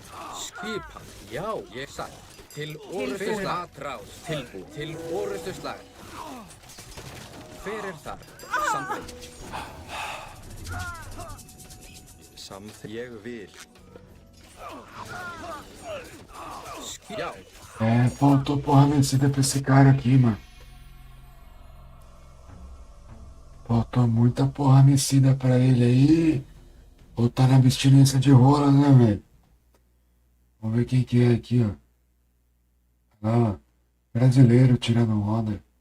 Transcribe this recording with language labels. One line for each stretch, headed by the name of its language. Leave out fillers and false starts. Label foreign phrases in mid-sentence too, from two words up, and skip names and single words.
Icelandic: Skipan, já, ég satt. Til orustuslag. Atrás, tilbúinn. Til orustuslag. Hver þar? Samþykkt. Ég vil. Já.
Portuguese: Faltou porra vencida pra esse cara aqui, mano. Faltou muita porra vencida pra ele aí. Ou tá na abstinência de rola, né, velho? Vamos ver quem que é aqui, ó. Olha lá, brasileiro tirando onda.